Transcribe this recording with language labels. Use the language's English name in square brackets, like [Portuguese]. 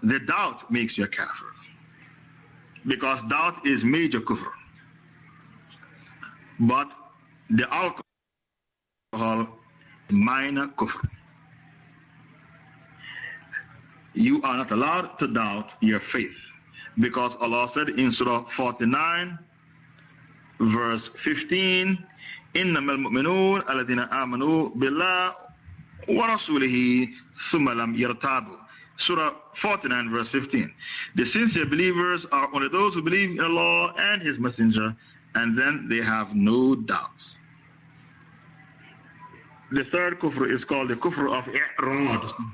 [English] The doubt makes you a kafir. Because doubt is major kufr. But the alcohol, minor kufr. You are not allowed to doubt your faith. Because Allah said in Surah 49, verse 15, [Arabic] إِنَّمَا الْمُؤْمِنُونَ الَّذِينَ آمَنُوا بِاللَّهِ وَرَسُولِهِ ثُمَّ لَمْ يَرْتَابُوا. [English] Surah 49 verse 15. The sincere believers are only those who believe in Allah and His Messenger, and then they have no doubts. The third kufr is called the kufr of i'rad.